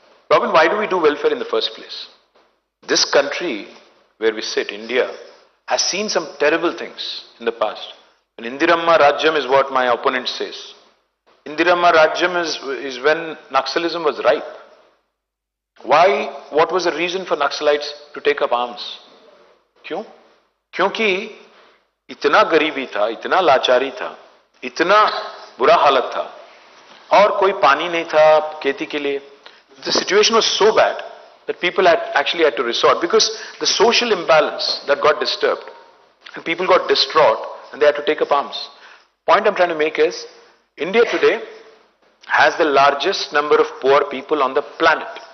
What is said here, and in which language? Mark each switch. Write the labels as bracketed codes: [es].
[en] Robin, why do we do welfare in the first place? This country where we sit, India, has seen some terrible things in the past. And Indiramma Rajyam is what my opponent says. Indiramma Rajyam is when Naxalism was ripe. Why? What was the reason for Naxalites to take up arms? [hi] क्यों? क्योंकि इतना गरीबी था, इतना लाचारी था, इतना बुरा हालत था, और कोई पानी नहीं था खेती के लिए. [en] The situation was so bad that people actually had to resort, because the social imbalance that got disturbed and people got distraught and they had to take up arms. Point I'm trying to make is, India today has the largest number of poor people on the planet.